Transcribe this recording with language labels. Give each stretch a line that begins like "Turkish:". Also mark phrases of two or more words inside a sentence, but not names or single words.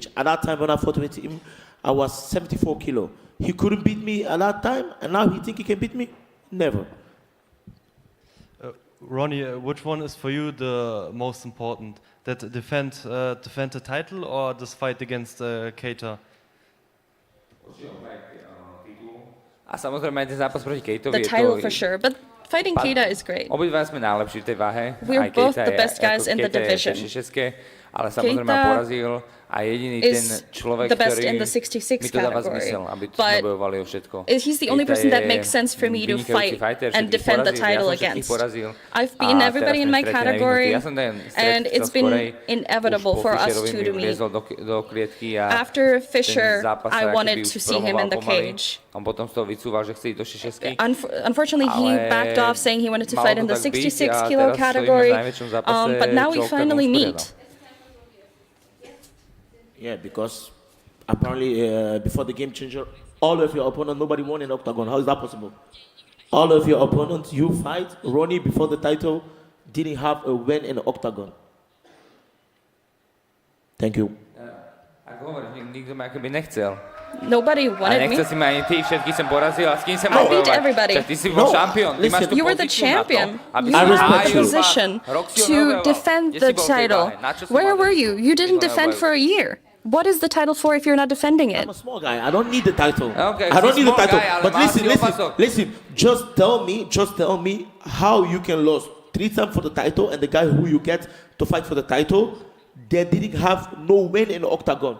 English: At that time when I fought with him, I was 74 kilo. He couldn't beat me at that time, and now he think he can beat me? Never. RONY, which one is for you the most important? That defend the title or this fight against KEITA?
Slovak: A samozrejme ten zápas proti KEITovi
English: The title for sure, but fighting KEITA is great.
Slovak: Obidva sme najlepší v tej váhe.
English: We're both the best guys in the division.
Slovak: ale samozrejme ma porazil a jediný ten človek, ktorý mi to dáva zmysel, aby sme bojovali o všetko.
English: He's the only person that makes sense for me to fight and defend the title against. I've beaten everybody in my category, and it's been inevitable for us two to meet. After Fisher, I wanted to see him in the cage. Unfortunately, he backed off, saying he wanted to fight in the 66 kilo category, but now we finally meet. Yeah, because apparently before the game changer, all of your opponents, nobody won in Octagon. How is that possible? All of your opponents you fight, RONY before the title, didn't have a win in Octagon. Thank you.
Slovak: Ako hovorím, nikto ma akoby nechcel.
English: Nobody wanted me.
Slovak: Nechcel si ma ani ty, všetkých som porazil a s kým som mal bojovať?
English: I beat everybody.
Slovak: Ty si bol šampión.
English: You were the champion. You were in a position to defend the title. Where were you? You didn't defend for a year. What is the title for if you're not defending it? I'm a small guy. I don't need the title. Okay, I don't need the title. Guy, but listen. Just tell me how you can lose 3 times for the title, and the guy who you get to fight for the title, they didn't have no win in the Octagon.